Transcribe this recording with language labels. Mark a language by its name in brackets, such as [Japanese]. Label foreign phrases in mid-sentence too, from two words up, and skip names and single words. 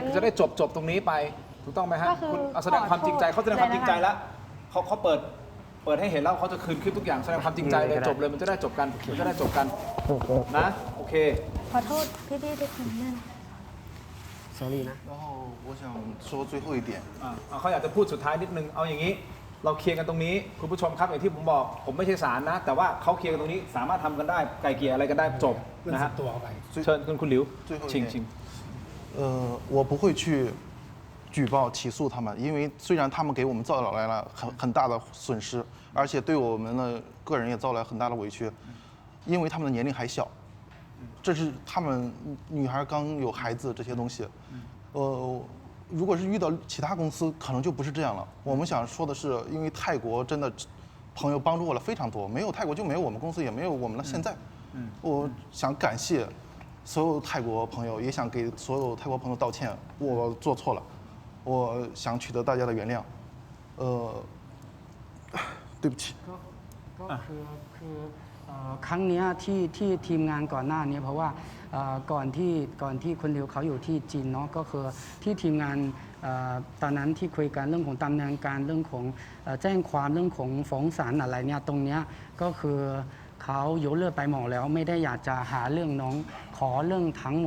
[Thai] งั้น จะได้จบตรงนี้ไปถูกต้องไหมฮะ ก็คือ คุณเอาแสดงความจริงใจ ขอโทษ เขาแสดงความจริงใจ เลยนะคะ แล้วเขาเปิดให้เห็นแล้วเขาจะคืนคลิปทุกอย่างแสดงความจริงใจเลยจบเลยมันจะได้จบกันนะโอเค ขอโทษพี่ๆทุกคนด้วยนะ sorry นะ [Chinese] 然后我想说最后一点， [Thai] เขาอยากจะพูดสุดท้ายนิดนึงเอาอย่างนี้ เราเคลียร์กันตรงนี้คุณผู้ชมครับอย่างที่ผมบอกผมไม่ใช่ศาลนะ แต่ว่าเขาเคลียร์กันตรงนี้สามารถทำกันได้ไกลเกลี่ยอะไรกันได้จบนะฮะ ตัวเข้าไป เชิญคุณหลิว [Chinese] 最后一 [Thai] ชิง [Chinese] 点 [Thai] ชิง [Chinese] 我不会去举报起诉他们，因为虽然他们给我们造来了很大的损失，而且对我们的个人也造来很大的委屈。因为他们的年龄还小，这是他们女孩刚有孩子这些东西。如果是遇到其他公司，可能就不是这样了。我们想说的是，因为泰国真的朋友帮助我了非常多，没有泰国就没有我们公司，也没有我们的现在。我想感谢所有泰国朋友，也想给所有泰国朋友道歉，我做错了，我想取得大家的原谅。对不起。 [Thai] ก็คือครั้งเนี้ยที่ทีมงานก่อนหน้านี้เพราะว่าก่อนที่คุณหลิวเขาอยู่ที่จีนเนาะก็คือที่ทีมงานตอนนั้นที่คุยกันเรื่องของดำเนินการเรื่องของแจ้งความเรื่องของ ฟ้องศาลอะไรเนี่ยตรงเนี้ยก็คือเขายกเลิกไปหมดแล้วไม่ได้อยากจะหาเรื่องน้องขอเรื่องทั้งหมด